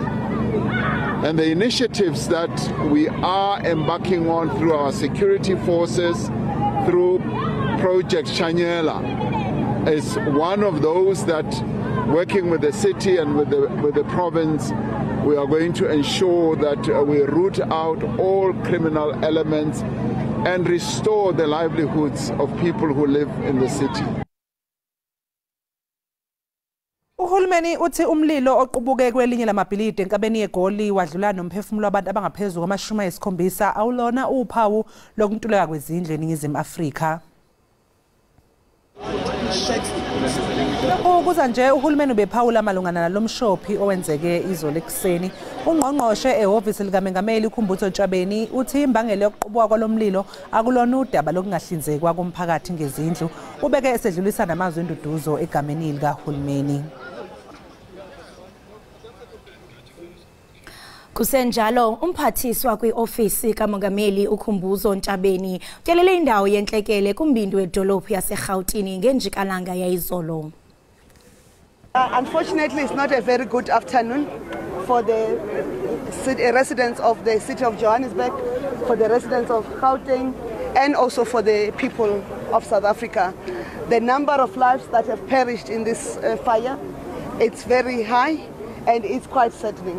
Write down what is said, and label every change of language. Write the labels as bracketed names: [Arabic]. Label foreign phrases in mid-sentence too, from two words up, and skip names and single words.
[English] And the initiatives that we are embarking on through our security forces, through Project Shanyela, is one of those that, working with the city and with the province, we are going to ensure that we root out all criminal elements and restore the livelihoods of people who live in the city. [Zulu] Uhulumeni uthi umlilo oqubuke kwelinye lamabhilidi enkabeni yeGoli wadlula nomphefumulo wabantu abangaphezulu kwama-70 awulona uphawu lokuntuleka kwezindlu eNingizimu Afrika. Ukuza nje uhulumeni ubephawula malungana nalomshophi owenzeke izolo ekuseni. Ungqongqoshe ehhovisi likaMengameli uKhumbudzo Ntshabeni uthi imbangela yokuqubuka kwalomlilo akulona udaba lokungahlinzekwa komphakathi ngezindlu. Ubeke esedlulisa namazwi enduduzo egameni likahulumeni. [Xhosa] Kusenjalo umphathiswa kwi-ofisi kaMongameli uKhumbudzo Ntshabeni utyelele indawo yentlekele kumbindi wedolophu yaseGauteng ngenjikalanga yayizolo. [English] Unfortunately, it's not a very good afternoon for the residents of the city of Johannesburg, for the residents of Gauteng, and also for the people of South Africa. The number of lives that have perished in this fire, it's very high and it's quite saddening.